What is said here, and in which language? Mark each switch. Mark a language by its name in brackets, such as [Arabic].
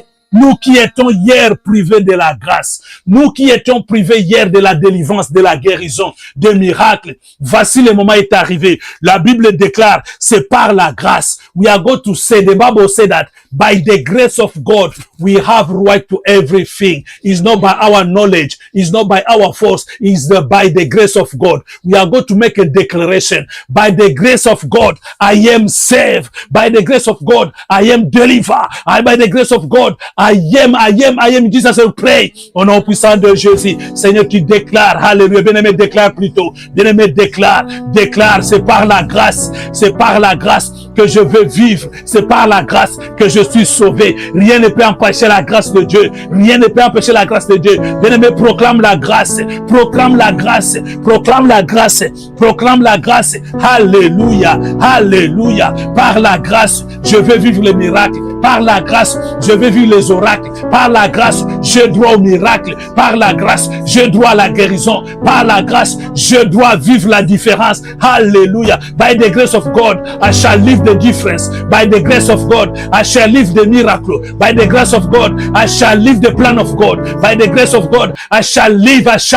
[French] Nous qui étions hier privés de la grâce, nous qui étions privés hier de la délivrance, de la guérison, des miracles, voici le moment est arrivé. La Bible déclare, c'est par la grâce. [English] We are going to say, the Bible said that by the grace of God, we have right to everything. It's not by our knowledge, it's not by our force, it's by the grace of God. We are going to make a declaration. By the grace of God, I am saved. By the grace of God, I am delivered. By the grace of God, I am. Jesus will pray. [French] Au nom puissant de Jésus. Seigneur, tu déclares. Alléluia. Bien-aimé, déclare plutôt. Bien-aimé, déclare. Déclare. C'est par la grâce. C'est par la grâce que je veux vivre. C'est par la grâce que je suis sauvé. Rien ne peut empêcher la grâce de Dieu. Rien ne peut empêcher la grâce de Dieu. Bien-aimé, proclame la grâce. Proclame la grâce. Proclame la grâce. Proclame la grâce. Alléluia. Alléluia. Par la grâce, je veux vivre le miracle. Par la grâce, je veux vivre les oracles. Par la grâce, je dois au miracle. Par la grâce, je dois à la guérison. Par la grâce, je dois vivre la différence. Hallelujah. [English] By the grace of God, I shall live the difference. By the grace of God, I shall live the miracle. By the grace of God, I shall live the plan of God. By the grace of God, I shall live.